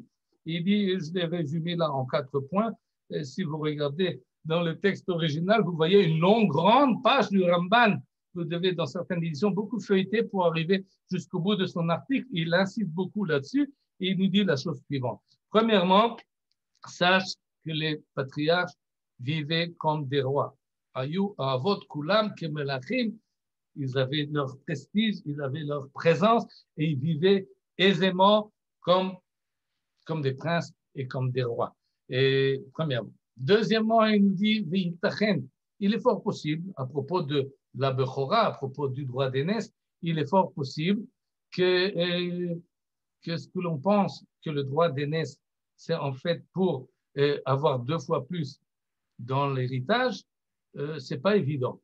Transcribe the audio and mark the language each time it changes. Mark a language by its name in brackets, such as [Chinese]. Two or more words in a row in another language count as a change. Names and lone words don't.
[French] Il dit, je l'ai résumé là en 4 points. Et si vous regardez dans le texte original, vous voyez une grande page du Ramban. Vous devez, dans certaines éditions, beaucoup feuilleter pour arriver jusqu'au bout de son article. Il insiste beaucoup là-dessus et il nous dit la chose suivante. Premièrement, sache que les patriarches vivaient comme des rois. [Hebrew] היו אבות כולם כמלכים. [French] Ils avaient leur prestige, ils avaient leur présence et ils vivaient aisément comme des princes et comme des rois. Et premièrement. Deuxièmement, il nous dit, il est fort possible, à propos de la Bechora, à propos du droit d'aînesse, il est fort possible que ce que l'on pense que le droit d'aînesse, c'est en fait pour avoir 2 fois plus dans l'héritage, c'est pas évident.